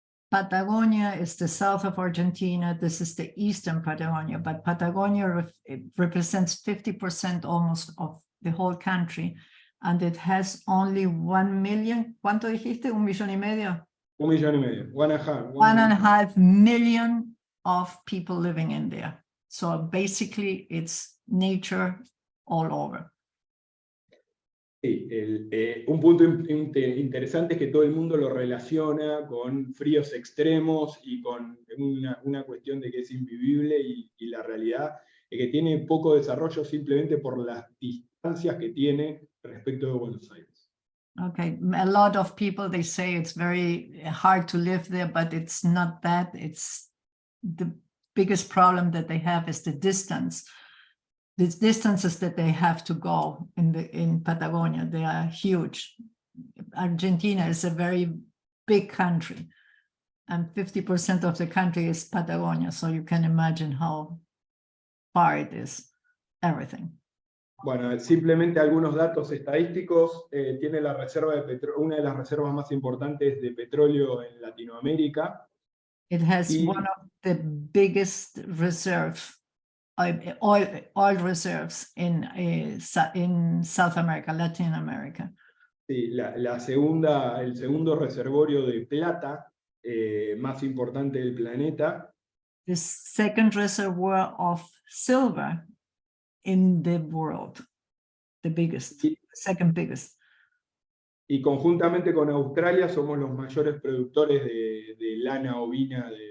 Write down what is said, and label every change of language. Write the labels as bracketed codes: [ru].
[en] Patagonia is the south of Argentina. This is the eastern Patagonia, but Patagonia represents 50% almost of the whole country, and it has only 1 million. [es] ¿Cuánto dijiste? 1,5 millones. 1,5 millones. [en] 1.5 million of people living in there. So basically, it's nature all over. [es] Sí, un punto interesante es que todo el mundo lo relaciona con fríos extremos y con una cuestión de que es invivible y la realidad es que tiene poco desarrollo simplemente por las distancias que tiene respecto de Buenos Aires. [en] Okay, a lot of people, they say it's very hard to live there, but it's not that. It's the biggest problem that they have is the distance. The distances that they have to go in Patagonia, they are huge. Argentina is a very big country, and 50% of the country is Patagonia. So you can imagine how far it is, everything. [es] Bueno, simplemente algunos datos estadísticos. Tiene la reserva de una de las reservas más importantes de petróleo en Latinoamérica. [en] It has one of the biggest reserves. Oil reserves in South America, Latin America. [es] Sí, el segundo reservorio de plata más importante del planeta. [en] The second reservoir of silver in the world, the biggest, second biggest. [es] y conjuntamente con Australia somos los mayores productores de lana ovina